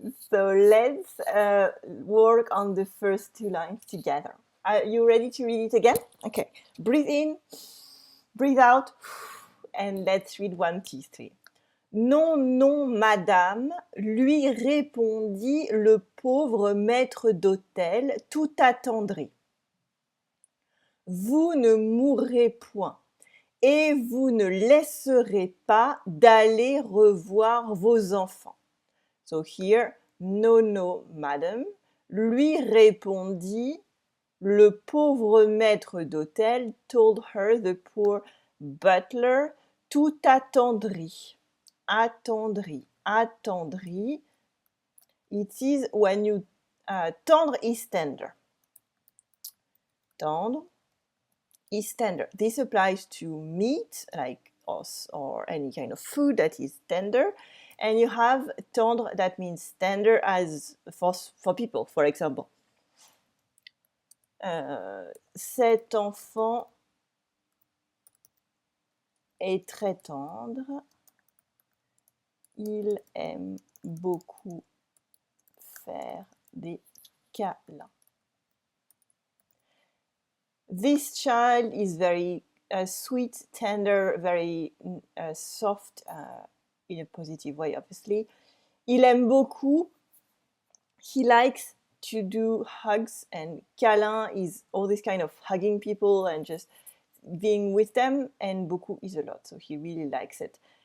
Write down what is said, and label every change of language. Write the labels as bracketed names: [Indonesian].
[English] So let's work on the first 2 lines together. Are you ready to read it again? Okay. Breathe in, breathe out, and let's read 1, 2, 3. [French] Non, non, madame, lui répondit le pauvre maître d'hôtel tout attendri. Vous ne mourrez point et vous ne laisserez pas d'aller revoir vos enfants. [English] So here, no, no, [French] madame, lui répondit le pauvre maître d'hôtel, [English] told her the poor butler, [French] tout attendri. Attendri, attendri. [English] It is when you tendre is tender. Tendre is tender. This applies to meat, like us, or any kind of food that is tender. And you have tendre that means tender as for people, for example. [French] Cet enfant est très tendre. Il aime beaucoup faire des câlin. [English] This child is very sweet, tender, very soft, in a positive way, obviously. [French] Il aime beaucoup. [English] He likes to do hugs, and câlin is all this kind of hugging people and just being with them, and beaucoup is a lot, so he really likes it.